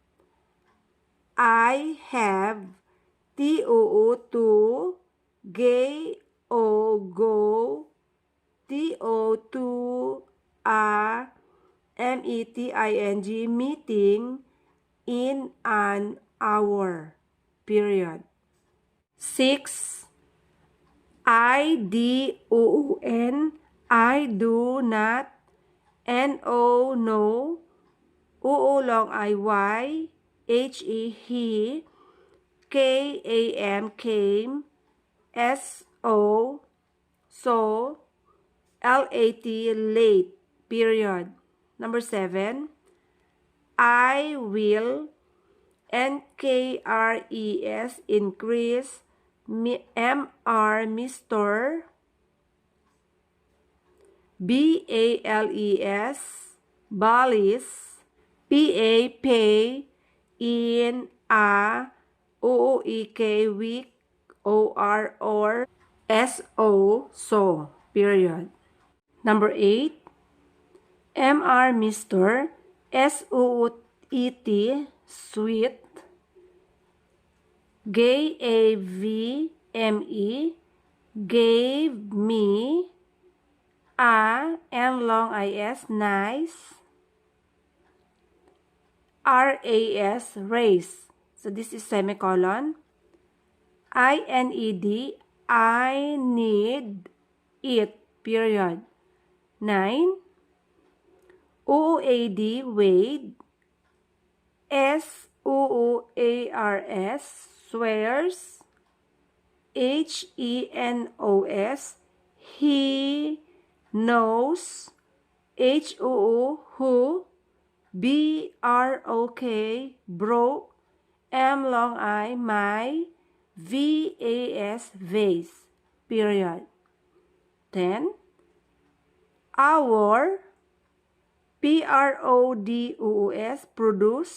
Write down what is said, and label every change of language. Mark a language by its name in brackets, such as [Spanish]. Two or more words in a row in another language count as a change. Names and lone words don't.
[English] I have. T-O-O-2, go, T-O-2, M-E-T-I-N-G, meeting, in an hour, period. 6, I-D-O-O-N, I do not. N-O, no. O-O long I-Y, H-E, he. K-A-M, came. S-O, so. L-A-T, late, period. Number 7, I will. N-K-R-E-S, increase. M-R, Mr. B-A-L-E-S, balis. P-A, pay. In, a. O-O-E-K, week. O-R, or. S-O, so, period. Number 8, M-R, Mr. S-O-O-E-T, sweet. G-A-V-M-E, gave me. A, N long I-S, nice. R-A-S, race. So this is semicolon. I-N-E-D, I need it, period. 9, O-O-A-D, wade. S-O-O-A-R-S, swears. H-E-N-O-S, he knows. H-O-O, who. B-R-O-K, broke. M long I, my. V-A-S, vase, period. 10, our. P-R-O-D-U-S, produce.